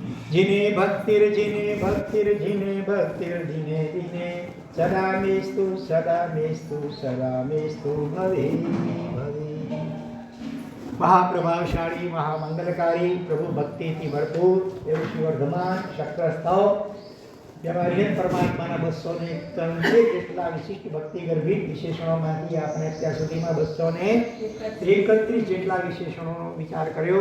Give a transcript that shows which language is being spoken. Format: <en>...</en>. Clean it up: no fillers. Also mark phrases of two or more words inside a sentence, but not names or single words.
<sa>जिने भक्तिर जिने भक्तिर दिने दिने सदा मेस्तु भवे भवे।</sa> <gu>महाप्रभावशाળી મહામંગલકારી પ્રભુ ભક્તિથી ભરપૂર એવું શ્રીવર્ધમાન શક્રસ્તવ જેમાં હિરેન પરમાત્માના 291 જેટલા વિશિષ્ટ ભક્તિ ગર્ભિત વિશેષણોમાંથી આપણે અત્યાર સુધીમાં 231 જેટલા વિશેષણોનો વિચાર કર્યો।</gu>